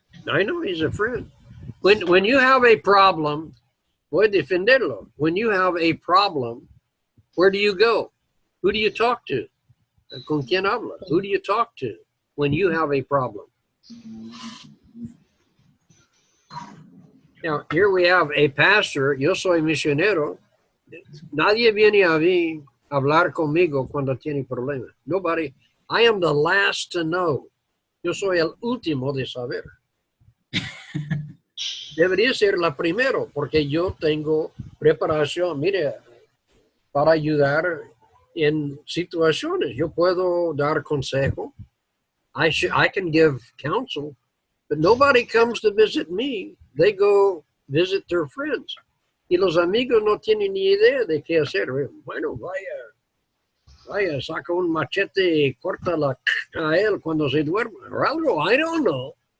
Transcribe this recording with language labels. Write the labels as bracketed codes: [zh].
[en] I know he's a friend. When you have a problem, [es] voy a defenderlo. [en] When you have a problem, where do you go? Who do you talk to? [es] ¿Con quién hablas? [en] Who do you talk to when you have a problem? Now, here we have a pastor. [es] Yo soy misionero. Nadie viene a mí a hablar conmigo cuando tiene problemas. [en] Nobody. I am the last to know. [es] Yo soy el último de saber. Debería ser la primero, porque yo tengo preparación, mire, para ayudar en situaciones. Yo puedo dar consejo. [en] I can give counsel, but nobody comes to visit me. They go visit their friends. [es] Y los amigos no tienen ni idea de qué hacer. Bueno, vaya, saca un machete y corta a él cuando se duerme o algo. [en] I don't know.